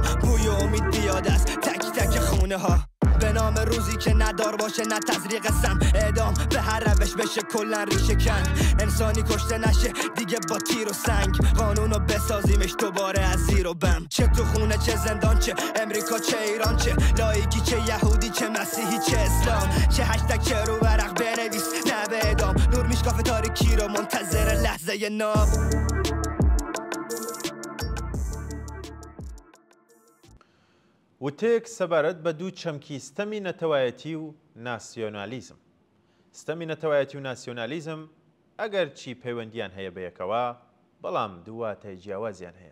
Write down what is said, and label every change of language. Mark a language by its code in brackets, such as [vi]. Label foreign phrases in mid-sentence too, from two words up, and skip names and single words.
[fa] بوی امید بیاد از تک تک خونه ها، به نام روزی که ندار باشه نه تزریق سم، اعدام به هر روش بشه کلا ریشه کن، انسانی کشته نشه دیگه با تیر و سنگ، قانونو بسازیمش دوباره از زیر و بم، چه تو خونه چه زندان چه امریکا چه ایران چه لایکی چه یهودی چه مسیحی چه اسلام، چه هشتگ چه رو ورق بنویس میکنی کی رو منتظر لحظه ناب. [ckb] وتەیەک سەبارەت بە دوو چەمکی ستەمی نەتەوایەتی و ناسیۆنالیزم. ستەمی نەتەوایەتی و ناسیۆنالیزم ئەگەر چی پەیوەندیان هەیە بەیەکەوە، بەڵام دوواتای جیاوازیان هەیە.